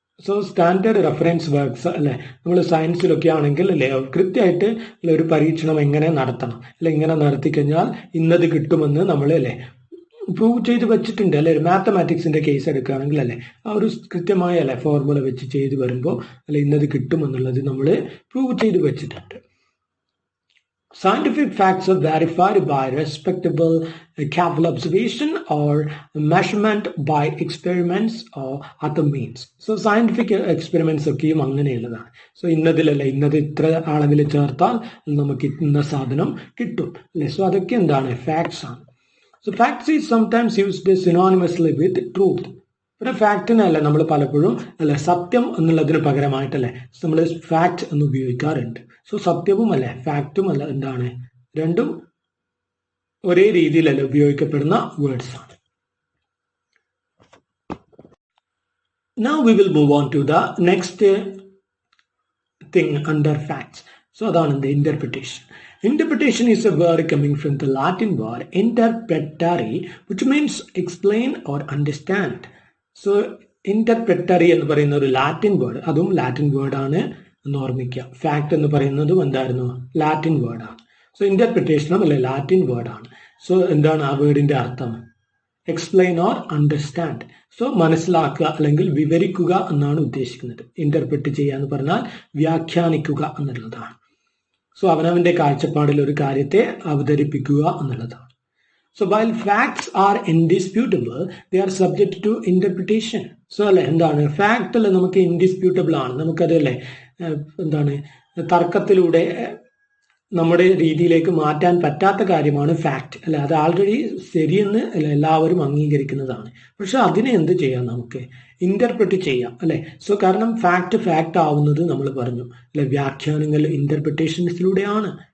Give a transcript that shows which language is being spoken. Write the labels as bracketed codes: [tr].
[ml] So standard reference works നമ്മൾ സയൻസിലൊക്കെ ആണെങ്കിൽ കൃത്യമായിട്ട് ഒരു പരീക്ഷണം എങ്ങനെ നടത്തണം, ഇങ്ങനെ നടത്തി കഴിഞ്ഞാൽ ഇന്നത് കിട്ടുമെന്ന് നമ്മൾ പ്രൂവ് ചെയ്ത് വെച്ചിട്ടുണ്ട് ഒരു മാത്തമാറ്റിക്സിന്റെ കേസ് എടുക്കുകയാണെങ്കിൽ ആ ഒരു കൃത്യമായ ഫോർമുല വെച്ച് ചെയ്ത് വരുമ്പോൾ ഇന്നത് കിട്ടുമെന്നുള്ളത് നമ്മൾ പ്രൂവ് ചെയ്ത് വെച്ചിട്ടുണ്ട്. [en] Scientific facts are verified by respectable careful observation or measurement by experiments or other means. So scientific experiments [ml] ഒക്കെയും അങ്ങനെയുള്ളതാണ്. സോ ഇന്നത് ഇത്ര അളവിൽ ചേർത്താൽ നമുക്ക് ഇന്ന സാധനം കിട്ടും സോ അതൊക്കെ എന്താണ് ഫാക്ട്സ് ആണ്. [en] So facts is sometimes used synonymously with truth. [ml] ഒരു ഫാക്റ്റിനല്ല നമ്മൾ പലപ്പോഴും സത്യം എന്നുള്ളതിന് പകരമായിട്ടല്ലേ നമ്മൾ ഫാക്ട് എന്ന് ഉപയോഗിക്കാറുണ്ട്. സോ സത്യവും ഫാക്റ്റും എന്താണ് രണ്ടും ഒരേ രീതിയിലല്ല ഉപയോഗിക്കപ്പെടുന്ന വേർഡ്സ് ആണ്. [en] Now we will move on to the next thing under facts. So [ml] അതാണ് [en] the interpretation. Interpretation is a word coming from the Latin word interpretare, which means explain or understand. [ml] So ഇന്റർപ്രെറ്ററി എന്ന് പറയുന്ന ഒരു Latin word, അതും Latin വേർഡാണ് എന്ന് ഓർമ്മിക്കുക. Fact എന്ന് പറയുന്നതും എന്തായിരുന്നു ലാറ്റിൻ വേർഡാണ്. സോ ഇന്റർപ്രിറ്റേഷനും ലാറ്റിൻ വേർഡാണ്. സോ എന്താണ് ആ വേർഡിന്റെ അർത്ഥം? [en] Explain or understand. [ml] സോ മനസ്സിലാക്കുക അല്ലെങ്കിൽ വിവരിക്കുക എന്നാണ് ഉദ്ദേശിക്കുന്നത്. ഇന്റർപ്രറ്റ് ചെയ്യുക എന്ന് പറഞ്ഞാൽ വ്യാഖ്യാനിക്കുക എന്നുള്ളതാണ്. സോ അവനവന്റെ കാഴ്ചപ്പാടിൽ ഒരു കാര്യത്തെ അവതരിപ്പിക്കുക എന്നുള്ളതാണ്. [en] So while facts are indisputable, they are subject to interpretation. [ml] So എന്താണ് ഫാക്ട് നമുക്ക് ഇൻഡിസ്പ്യൂട്ടബിൾ ആണ്, നമുക്കത് എന്താണ് തർക്കത്തിലൂടെ നമ്മുടെ രീതിയിലേക്ക് മാറ്റാൻ പറ്റാത്ത കാര്യമാണ് ഫാക്ട് അത് ആൾറെഡി ശരിയെന്ന് എല്ലാവരും അംഗീകരിക്കുന്നതാണ്. പക്ഷെ അതിനെ എന്ത് ചെയ്യാം? നമുക്ക് ഇന്റർപ്രറ്റ് ചെയ്യാം സോ കാരണം ഫാക്ട് ആവുന്നത് നമ്മൾ പറഞ്ഞു വ്യാഖ്യാനങ്ങൾ ഇന്റർപ്രിറ്റേഷൻസിലൂടെയാണ്.